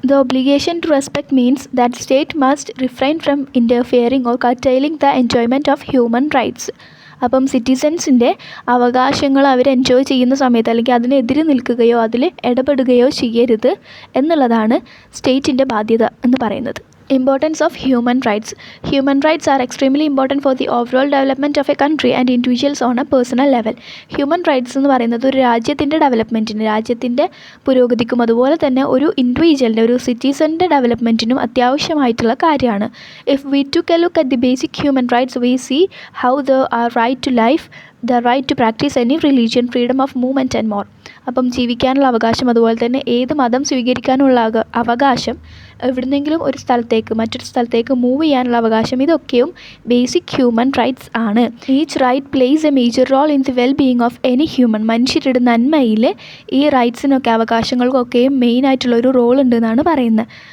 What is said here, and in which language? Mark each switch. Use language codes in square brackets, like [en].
[en] The obligation to respect means that state must refrain from interfering or curtailing the enjoyment of human rights. [ml] അപ്പം സിറ്റിസൻസിൻ്റെ അവകാശങ്ങൾ അവർ enjoy ചെയ്യുന്ന സമയത്ത് അല്ലെങ്കിൽ അതിനെതിരെ നിൽക്കുകയോ അതിൽ ഇടപെടുകയോ ചെയ്യരുത് എന്നുള്ളതാണ് സ്റ്റേറ്റിൻ്റെ ബാധ്യത എന്ന് പറയുന്നത്. [en] Importance of human rights. Human rights are extremely important for the overall development of a country and individuals on a personal level. [ml] Human rights എന്ന് പറയുന്നത് ഒരു രാജ്യത്തിൻ്റെ ഡെവലപ്മെൻറ്റിന്, രാജ്യത്തിൻ്റെ പുരോഗതിക്കും അതുപോലെ തന്നെ ഒരു ഇൻഡിവിജ്വലിൻ്റെ, ഒരു സിറ്റിസൻ്റെ ഡെവലപ്മെൻറ്റിനും അത്യാവശ്യമായിട്ടുള്ള കാര്യമാണ്. [en] If we took a look at the basic human rights, we see how the right to life, the right to practice any religion, freedom of movement and more. [ml] അപ്പം ജീവിക്കാനുള്ള അവകാശം, അതുപോലെ തന്നെ ഏത് മതം സ്വീകരിക്കാനുള്ള അവകാശം, എവിടുന്നെങ്കിലും ഒരു സ്ഥലത്തേക്ക് മറ്റൊരു സ്ഥലത്തേക്ക് മൂവ് ചെയ്യാനുള്ള അവകാശം, ഇതൊക്കെയും ബേസിക് ഹ്യൂമൻ റൈറ്റ്സ് ആണ്. [en] Each right plays a major role in the well being of any human. [ml] മനുഷ്യരുടെ നന്മയിൽ ഈ റൈറ്റ്സിനൊക്കെ, അവകാശങ്ങൾക്കൊക്കെയും മെയിൻ ആയിട്ടുള്ളൊരു റോൾ ഉണ്ടെന്നാണ് പറയുന്നത്.